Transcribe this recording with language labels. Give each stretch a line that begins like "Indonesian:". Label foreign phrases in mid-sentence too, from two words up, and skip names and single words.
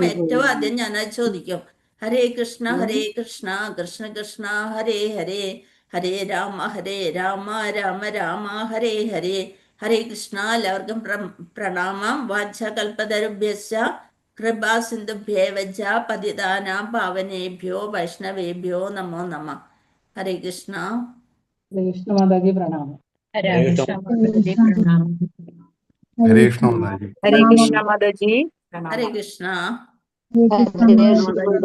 Malayalam: ഏറ്റവും ആദ്യം ഞാനത് ചോദിക്കും.
Sanskrit: हरे कृष्ण हरे कृष्ण कृष्ण कृष्ण हरे हरे, हरे राम राम राम हरे हरे.
Malayalam: ഹരേ കൃഷ്ണ. എല്ലാവർക്കും പ്രണാമം.
Sanskrit: वाञ्छाकल्पतरुभ्यश्च कृपा सिन्धुभ्य एव च पतितानां पावनेभ्यो वैष्णवेभ्यो नमो नमः.
Malayalam: ഹരേ കൃഷ്ണ. കൃഷ്ണ മാതാജി പ്രണാമം. ഹരേ കൃഷ്ണ മാതാജി പ്രണാമം. ഹരേ കൃഷ്ണ മാതാജി. ഹരേ കൃഷ്ണ മാതാജി. ഹരേ കൃഷ്ണ. ഹരേ കൃഷ്ണ.